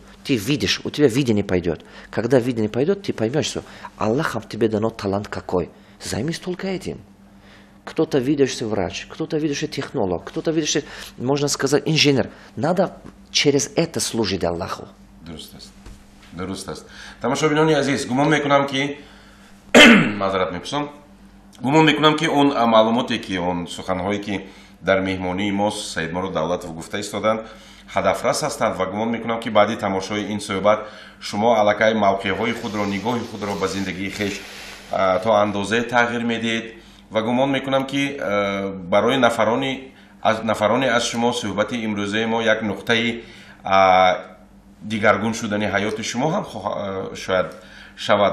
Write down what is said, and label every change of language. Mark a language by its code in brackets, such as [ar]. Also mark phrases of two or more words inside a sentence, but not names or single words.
[ru] Ты видишь, у тебя видение пойдет. Когда видение пойдет, ты поймешь, что Аллахом тебе дано талант какой. Займись только этим. Кто-то видящий врач, кто-то видящий технолог, кто-то видящий, можно сказать, инженер. Надо через это служить Аллаху. [tg] Дуруст аст. Тамошобинони азиз, гумон мекунам ки мазарат мепурсам. Гумон мекунам ки он маълумоте ки он суханҳое ки дар меҳмонии мо Саидмурод Давлатов гуфта истоданд ҳадафрас ҳастанд ва гумон мекунам ки баъди тамошои ин суҳбат шумо аллакай мавқеъҳои худро, нигоҳи худро ба зиндагии хеш то андозае тағйир медиҳед ва гумон мекунам ки барои нафароне аз шумо суҳбати имрӯзаи мо як нуқтаи дигаргун шудани ҳаёти шумо ҳам шояд шавад.